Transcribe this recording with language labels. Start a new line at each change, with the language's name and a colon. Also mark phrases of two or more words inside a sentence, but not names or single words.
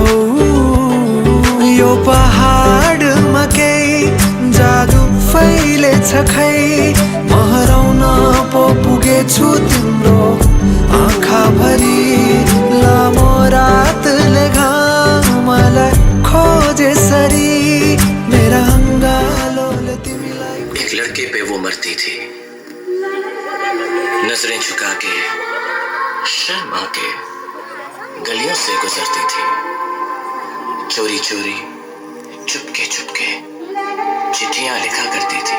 Nepali: यो पहाडमा केही जादु फैलेछ खै, म हराउन पो पुगेछु तिम्रो आँखा भरी। लामो रातले घामलाई खोजे सरी मेरा अङ्गालोले तिमीलाई।
Hindi: एक लड़के पे वो मरती थी, नजरें झुका के शर्मा के गलियों से गुजरती थी। चोरी चोरी चुपके चुपके चिट्ठियां लिखा करती थी।